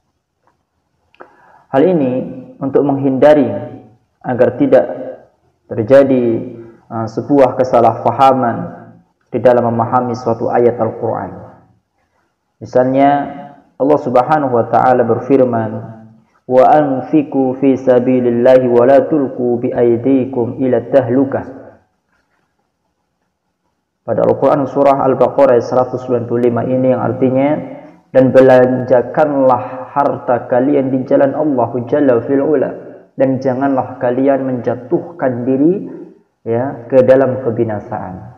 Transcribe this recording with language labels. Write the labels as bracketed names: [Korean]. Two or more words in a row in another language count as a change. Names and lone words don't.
[Indonesian] Hal ini untuk menghindari agar tidak terjadi sebuah kesalahpahaman di dalam memahami suatu ayat Al-Quran. Misalnya Allah [Arabic] سبحانه وتعالى [Indonesian] berfirman, [Arabic] وأنفقوا في سبيل الله ولا تلقوا بأيديكم إلى التهلكة. [Indonesian] Pada Al-Quran surah Al-Baqarah 195 ini yang artinya, dan belanjakanlah harta kalian di jalan Allah Jalla fil Ula, dan janganlah kalian menjatuhkan diri ya ke dalam kebinasaan.